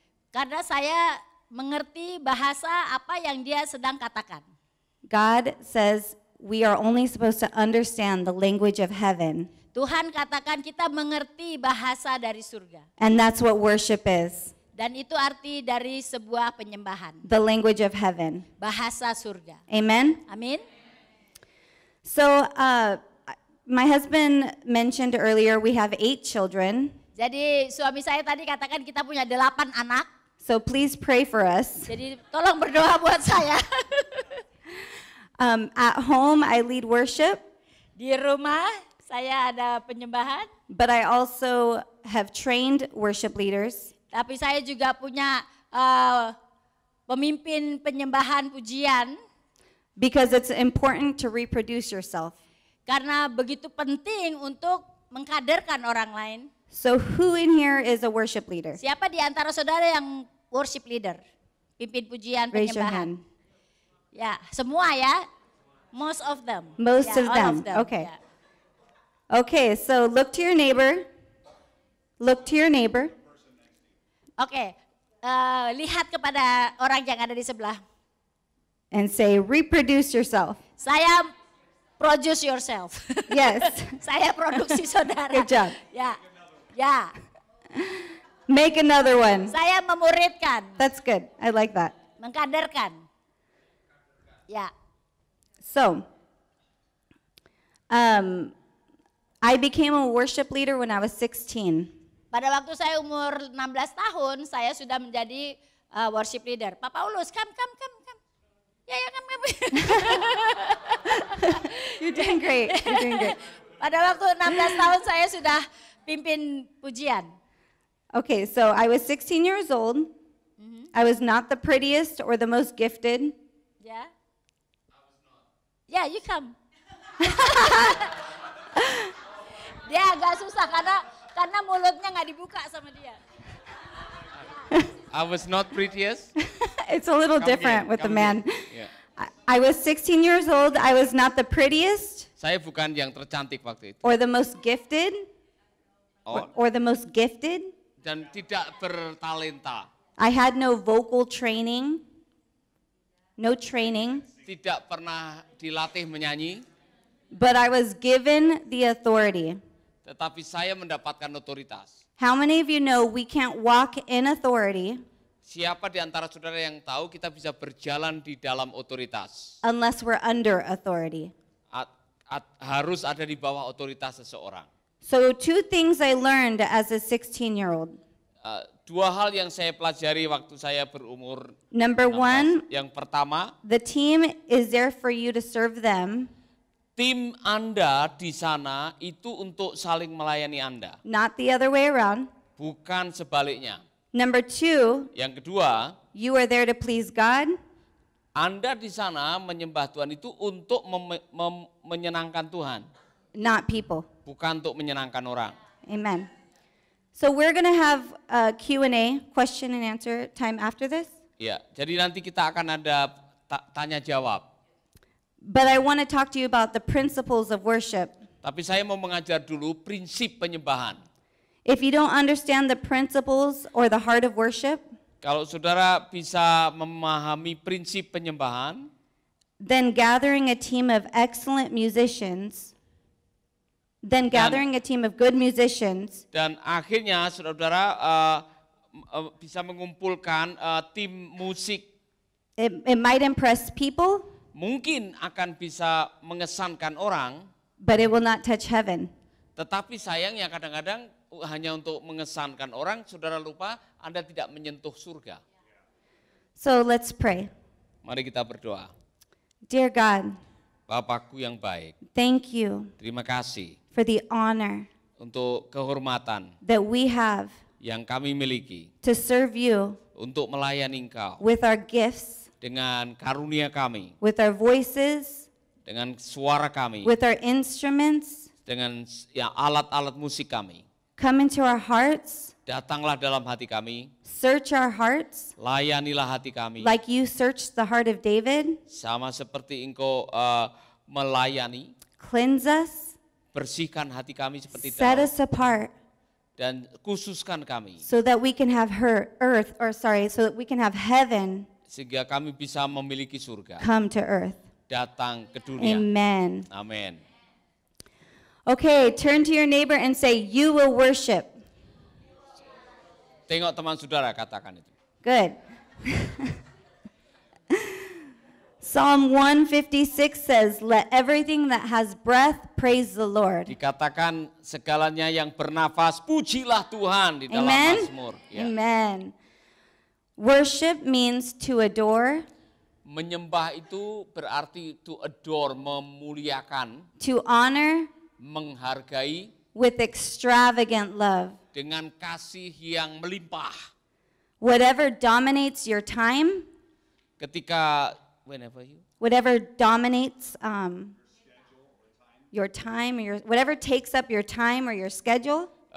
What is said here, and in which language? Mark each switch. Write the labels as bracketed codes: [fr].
[id] Karena saya mengerti bahasa apa yang dia sedang katakan. [en] God says we are only supposed to understand the language of heaven, [id] Tuhan katakan kita mengerti bahasa dari surga. [en] and that's what worship is. [id] Dan itu arti dari sebuah penyembahan, [en] the language of heaven. [id] bahasa surga. [en] Amen? [id] Amin. [en] So, my husband mentioned earlier we have 8 children. [id] Jadi suami saya tadi katakan kita punya 8 anak. [en] So, please pray for us. [id] Jadi tolong berdoa buat saya. [en] At home, I lead worship, [id] Di rumah saya ada penyembahan, [en] but I also have trained worship leaders. [id] tapi saya juga punya pemimpin penyembahan pujian, [en] Because it's important to reproduce yourself. [id] karena begitu penting untuk mengkaderkan orang lain. [en] So who in here is a worship leader? [id] Siapa di antara saudara yang worship leader? Pimpin pujian, [en] Raise your [id] penyembahan. [en] hand. [id] Ya, semua ya. [en] Most of them. Most [id] Ya, [en] of all them. Okay. [id] Ya. [en] Okay, so look to your neighbor. Look to your neighbor. [id] Oke, lihat kepada orang yang ada di sebelah. [en] And say, reproduce yourself. Saya produce yourself. Yes. [id] Saya produksi saudara. [en] Good job. [id] Ya, ya. [en] Make another one. [id] Saya memuridkan, [en] That's good. I like that. [id] mengkaderkan. Ya, [en] So, I became a worship leader when I was 16. [id] pada waktu saya umur 16 tahun, saya sudah menjadi worship leader. [en] Pak Paulus, come. Ya, come. You're doing great. You're doing great. [id] Pada waktu 16 tahun saya sudah pimpin pujian. [en] Okay, so I was 16 years old. I was not the prettiest or the most gifted. Ya. Ya, you come. [id] Dia agak susah karena mulutnya nggak dibuka sama dia. [en] I was not prettiest. It's a little Come different here, with the come man. here. Yeah. I was 16 years old. I was not the prettiest Saya bukan yang tercantik waktu itu. or the most gifted Oh, or the most gifted. [id] dan tidak bertalenta. [en] I had no vocal training. No training. [id] Tidak pernah dilatih menyanyi, [en] But I was given the authority. [id] tetapi saya mendapatkan otoritas. [en] How many of you know we can't walk in authority [id] Siapa di antara saudara yang tahu kita bisa berjalan di dalam otoritas? [en] unless we're under authority? [id] Harus ada di bawah otoritas seseorang. [en] So 2 things I learned as a 16-year-old. [id] 2 hal yang saya pelajari waktu saya berumur [en] Number 1, [id] 16. Yang pertama, [en] the team is there for you to serve them, [id] tim Anda di sana itu untuk saling melayani Anda, [en] not the other way around. [id] bukan sebaliknya. [en] Number 2, [id] Yang kedua, [en] you are there to please God, [id] Anda di sana menyembah Tuhan itu untuk menyenangkan Tuhan, [en] not people. [id] bukan untuk menyenangkan orang. [en] Amen. So we're going to have a Q&A, question and answer time after this. [id] Ya, jadi nanti kita akan ada tanya jawab. [en] But I want to talk to you about the principles of worship. [id] Tapi saya mau mengajar dulu prinsip penyembahan. [en] If you don't understand the principles or the heart of worship, [id] Kalau saudara bisa memahami prinsip penyembahan, [en] then gathering a team of excellent musicians, gathering a team of good musicians [id] dan akhirnya saudara bisa mengumpulkan tim musik, [en] it might impress people, [id] mungkin akan bisa mengesankan orang, [en] but it will not touch heaven. [id] tetapi sayangnya kadang-kadang hanya untuk mengesankan orang, saudara lupa Anda tidak menyentuh surga. [en] So let's pray. [id] Mari kita berdoa. [en] Dear God, [id] Bapakku yang baik, [en] thank you [id] terima kasih [en] for the honor [id] untuk kehormatan [en] that we have [id] yang kami miliki [en] to serve you [id] untuk melayani Engkau [en] with our gifts, [id] dengan karunia kami, [en] with our voices, [id] dengan suara kami, [en] with our instruments. [id] dengan alat-alat musik kami. [en] Come into our hearts, [id] Datanglah dalam hati kami, [en] search our hearts [id] layanilah hati kami, [en] like you searched the heart of David, [id] sama seperti Engkau melayani, [en] cleanse us, [id] bersihkan hati kami seperti [en] set [id] Daud, [en] us apart [id] dan khususkan kami, [en] so that we can have so that we can have heaven [id] sehingga kami bisa memiliki surga, [en] come to earth. [id] datang ke dunia. [en] Amen. [id] Amin. [en] Okay, turn to your neighbor and say, you will worship. [id] Tengok teman saudara, katakan itu. [en] Good. Psalm 156 says, "Let everything that has breath praise the Lord." [id] Dikatakan segalanya yang bernafas, pujilah Tuhan di dalam [en] Amen. [id] Mazmur. Ya. [en] Amen. Worship means to adore, [id] Menyembah itu berarti [en] to adore, [id] memuliakan, [en] to honor [id] menghargai [en] with extravagant love. [id] dengan kasih yang melimpah. [en] Whatever dominates your time, [id] Ketika [en] whatever dominates your time, whatever takes up your time or your schedule